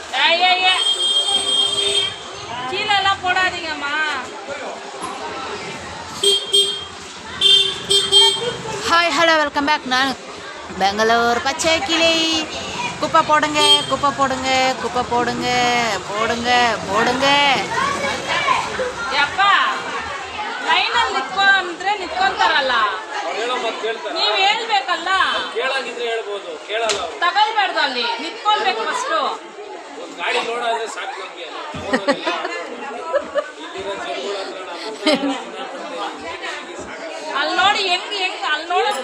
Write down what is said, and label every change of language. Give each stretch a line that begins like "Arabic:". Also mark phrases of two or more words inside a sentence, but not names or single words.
Tamil: ஐய கீழே எல்லாம் போடாதீங்கம்மா.
English: hi hello welcome back.
Tamil: நான் பெங்களூர் பச்சை கிளி. குப்பை போடுங்க குப்பை போடுங்க குப்பை போடுங்க போடுங்க போடுங்க.
Kannada: ಯಪ್ಪ ಲೈನಲ್ಲಿ ನಿಂತ್ಕೊಂಡ್ರೆ ನಿಂತ್ಕೊಂತಾರಲ್ಲ, ನೀವ್ ಹೇಳ್ಬೇಕಲ್ಲ. ತಗೊಳ್ಬಾರ್ದು, ಅಲ್ಲಿ ನಿಂತ್ಕೊಳ್ಬೇಕು ಫಸ್ಟ್. ಅಲ್ಲಿ ನೋಡಿ ಹೆಂಗ್ ಹೆಂಗ್ ಅಲ್ಲಿ ನೋಡ.